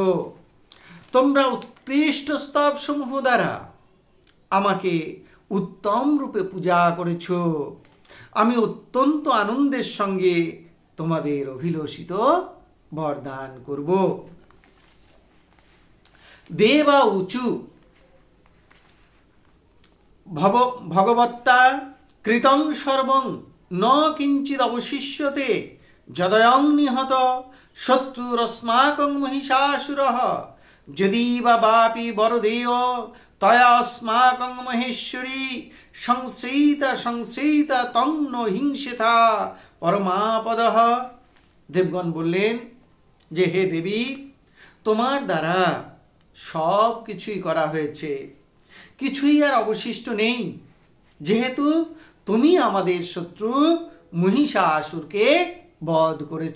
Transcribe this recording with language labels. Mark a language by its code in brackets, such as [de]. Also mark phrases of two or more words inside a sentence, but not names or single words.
[bn] তোমরা উৎকৃষ্ট স্তব সমূহ দ্বারা আমাকে উত্তম রূপে পূজা করেছ। আমি অত্যন্ত আনন্দের সঙ্গে তোমাদের অভিলষিত বরদান করব। [sa] দেবা উচু ভগবত্তা কৃতং সর্বং ন কিঞ্চিদ অবশিষ্যতে যদয়ং নিহত শত্রুরস্মাকং মহিষাসুরঃ যদি বা বাপি বরদেয় তয়া अस्माकं মহেশ্বরী সংশ্রিতা তং ন হিংসেথা পরমাপদঃ। [bn] দেবগণ বললেন যে, হে দেবী, তোমার দ্বারা সব কিছুই করা হয়েছে, কিছুই আর অবশিষ্ট নেই, যেহেতু তুমি আমাদের শত্রু মহিষাসুরকে বধ করেছ।